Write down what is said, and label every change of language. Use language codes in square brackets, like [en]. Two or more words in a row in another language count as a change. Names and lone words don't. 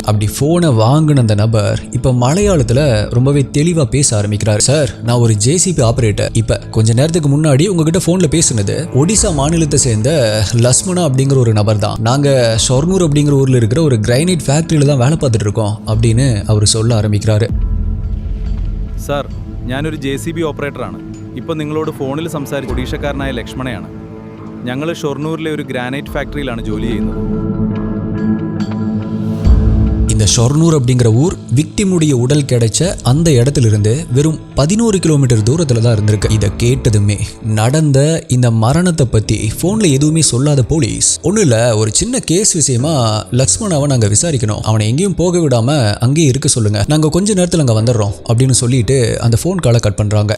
[ta] அப்படி போனை வாங்கின அந்த நபர் இப்ப மலையாளத்துல ரொம்பவே தெளிவா பேச ஆரம்பிக்கிறார். சார், நான் ஒரு ஜேசிபி ஆபரேட்டர். இப்ப கொஞ்ச நேரத்துக்கு முன்னாடி உங்ககிட்ட போன்ல பேசுனது ஒடிசா மாநிலத்தை சேர்ந்த லக்ஷ்மணா அப்படிங்கிற ஒரு நபர் தான். நாங்க ஷொர்னூர் அப்படிங்கிற ஊர்ல இருக்கிற ஒரு கிரைனைட் ஃபேக்டரியில தான் வேலை பார்த்துட்டு இருக்கோம் அப்படின்னு அவர் சொல்ல ஆரம்பிக்கிறாரு. [ml] സാർ, ഞാനൊരു JCB ഓപ്പറേറ്ററാണ്. ഇപ്പോൾ നിങ്ങളോട് ഫോണിൽ സംസാരിച്ച ഒഡീഷക്കാരനായ ലക്ഷ്മണയാണ്. ഞങ്ങൾ ഷൊർണൂരിലെ ഒരു ഗ്രാനൈറ്റ് ഫാക്ടറിയിലാണ് ജോലി ചെയ്യുന്നത്. [ta] இந்த ஷொர்னூர் அப்படிங்கிற ஊர் விக்டிமுடைய உடல் கிடைச்ச அந்த இடத்துல இருந்து வெறும் 11 கிலோமீட்டர் தூரத்துல தான் இருந்திருக்கு. இதை கேட்டதுமே நடந்த இந்த மரணத்தை பத்தி போன்ல எதுவுமே சொல்லாத போலீஸ் ஒன்றும் இல்ல ஒரு சின்ன கேஸ் விஷயமா லக்ஷ்மணாவை நாங்க விசாரிக்கணும், அவனை எங்கேயும் போக விடாம அங்கேயே இருக்க சொல்லுங்க, நாங்க கொஞ்ச நேரத்துல அங்க வந்துடுறோம் அப்படின்னு சொல்லிட்டு அந்த [en] phone callai cut [ta] பண்றாங்க.